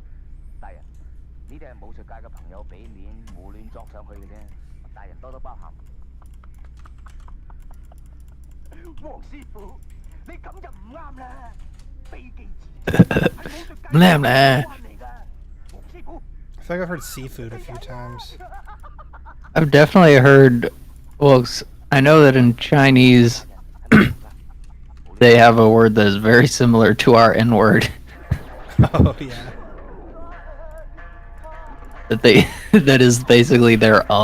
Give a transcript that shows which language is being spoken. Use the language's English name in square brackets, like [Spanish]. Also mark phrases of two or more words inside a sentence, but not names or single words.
[Cantonese] 大人，呢啲係武術界嘅朋友俾面，胡亂作上去嘅啫。大人多多包涵。黃師傅，你咁就唔啱啦！非技自取係武術界嘅關嚟㗎。黃師傅。 [English] I feel like I've heard seafood a few times. I've definitely heard. Well, I know that in Chinese, they have a word that is very similar to our N word. Oh yeah. That is basically their